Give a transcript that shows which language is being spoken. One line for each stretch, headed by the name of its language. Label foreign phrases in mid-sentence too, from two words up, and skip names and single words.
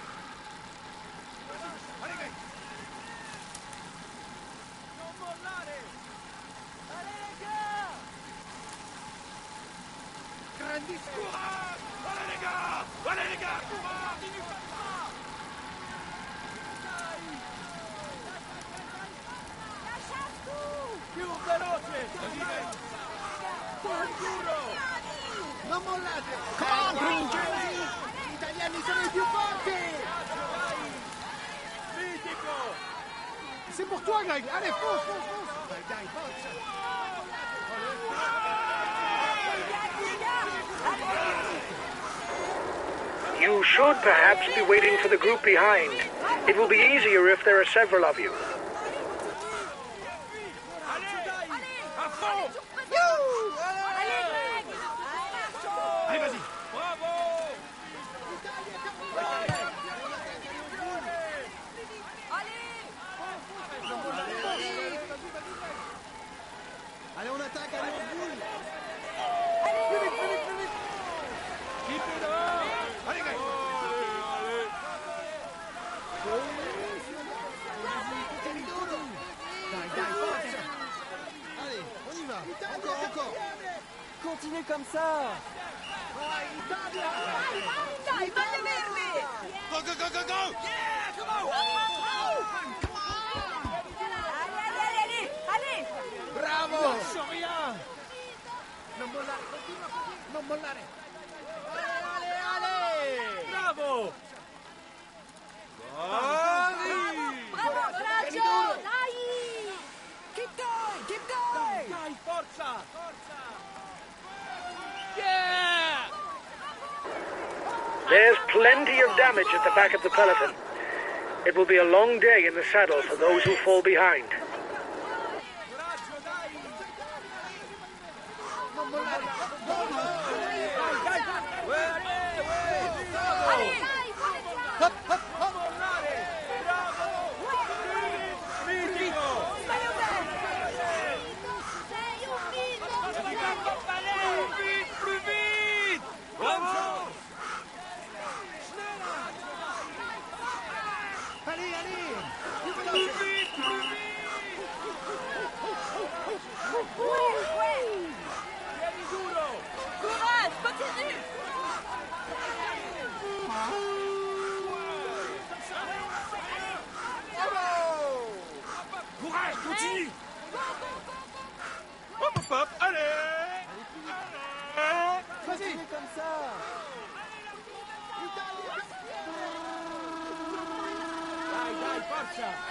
French: Allez gars!
Italian: Non mollare!
French: Allez les gars! Allez les gars! Courage! Continue comme ça!
Italian: Più veloce! Non mollate!
English: Come on, Green Jersey!
Italian: Gli italiani sono i più forti! Mitico!
French: C'est pour toi, Greg! Allez, fonce, fonce, fonce!
Italian: Dai, dai, forza!
English: You should perhaps be waiting for the group behind. It will be easier if there are several of you.
French: Allez, vas-y! Bravo! Allez, on attaque, allez, on boule!
English: Keep it up!
French: Allez, gars!
Italian: Dai, dai, forza!
French: Allez, on y va! Encore, encore! Continuez comme ça.
Italian: Dai, voglio vermi!
English: Go, go, go, go, go! Yeah! Come on!
French: Allez! Bravo! Lascio rien!
Italian: Non mollare, continua così! Non mollare! Allez! Bravo! Bravi! Bravo, coraggio! Dai!
English: Keep going, keep going.
Italian: Dai, forza! Forza!
English: Yeah! There's plenty of damage at the back of the peloton. It will be a long day in the saddle for those who fall behind.
Italian: Coraggio, dai! Non mollare!
English: Go, go!
French: Allez, dai, Hop, hop, hop!
Italian: Mollare! Bravo! Mitico! Sei un mito!
French: Plus vite! Bravo! Allez, allez! Più Plus
Italian: veloce!
French: vite! Plus vite!
Italian: Tieni duro!
French: Courage, continue! Courage, continue! Hop, hop, hop! Allez! Allez! Continuez comme ça.
Italian: Dai, dai, forza!